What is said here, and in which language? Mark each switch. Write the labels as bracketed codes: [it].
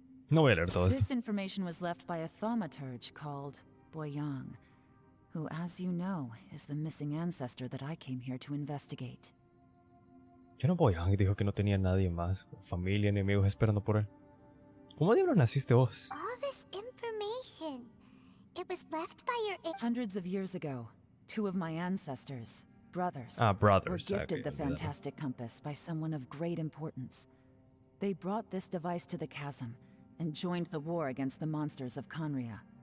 [es] No voy a leer todo esto. [en] This information was left by a thaumaturge called Boyang, who, as you know, is the missing ancestor that I came here to investigate. [es] Yo no voy a... Dijo que no tenía nadie más, familia, enemigos esperando por él. ¿Cómo diablos naciste vos? [en] All this information. It was left by your... Hundreds of years ago, two of my ancestors, brothers, brothers. were gifted Okay, the fantastic compass by someone of great importance. They brought this device to the chasm and joined the war against the monsters of Conria.